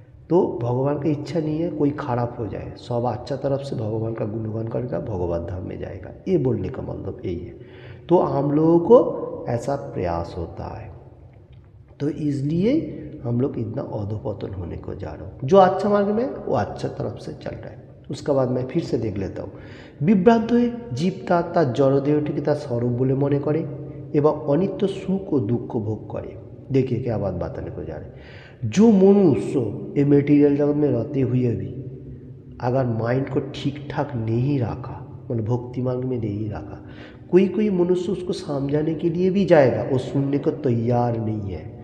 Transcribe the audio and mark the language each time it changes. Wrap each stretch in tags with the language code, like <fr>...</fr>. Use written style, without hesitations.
<hi>तो भगवान की इच्छा नहीं है कोई खराब हो जाए, सब अच्छा तरफ से भगवान का गुणगान करेगा, भगवत धाम में जाएगा। ये बोलने का मतलब यही है। तो हम लोगों को ऐसा प्रयास होता है। तो इसलिए हम लोग इतना अधोपतन होने को जा रहा हूँ। जो अच्छा मार्ग में वो अच्छा तरफ से चल रहा है। उसका बाद मैं फिर से देख लेता हूँ।</hi> <bn>বিভ্রান্ত হয়ে জীব তার জড়দেহটিকে তার স্বরূপ বলে মনে করে এবং অনিত্য সুख</bn> <hi>और दुख को भोग करे। देखिए क्या बात बताने को जा रहे हैं। जो मनुष्य ये मेटीरियल जगत में रहते हुए भी अगर माइंड को ठीक ठाक नहीं रखा, मतलब भक्ति मार्ग में नहीं रखा, कोई मनुष्य उसको समझाने के लिए भी जाएगा, वो सुनने को तैयार नहीं है।</hi>